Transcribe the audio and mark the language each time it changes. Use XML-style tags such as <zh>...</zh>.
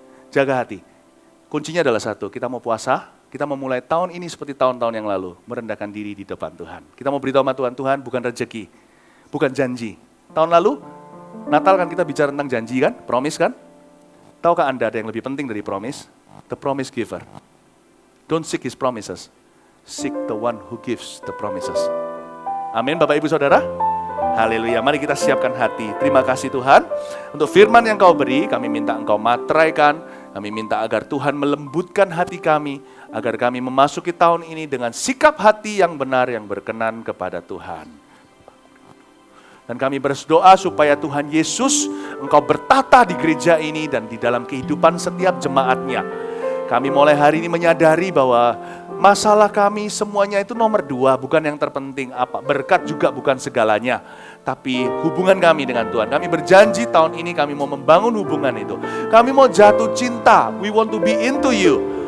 <id>Jaga hati, kuncinya adalah satu, kita mau puasa. Kita memulai tahun ini seperti tahun-tahun yang lalu, merendahkan diri di depan Tuhan. Kita mau beritahu sama Tuhan, Tuhan bukan rezeki, bukan janji. Tahun lalu, Natal kan kita bicara tentang janji kan, promise kan? Tahukah Anda ada yang lebih penting dari promise?</id> <en>The promise giver. Don't seek his promises, seek the one who gives the promises.</en> <id>Amin Bapak Ibu Saudara. Haleluya, mari kita siapkan hati. Terima kasih Tuhan untuk firman yang Kau beri, kami minta Engkau materaikan, kami minta agar Tuhan melembutkan hati kami, agar kami memasuki tahun ini dengan sikap hati yang benar, yang berkenan kepada Tuhan. Dan kami berdoa supaya Tuhan Yesus, Engkau bertata di gereja ini dan di dalam kehidupan setiap jemaatnya. Kami mulai hari ini menyadari bahwa masalah kami semuanya itu nomor 2, bukan yang terpenting. Berkat juga bukan segalanya, tapi hubungan kami dengan Tuhan. Kami berjanji tahun ini kami mau membangun hubungan itu. Kami mau jatuh cinta,</id> <en>we want to be into you.</en>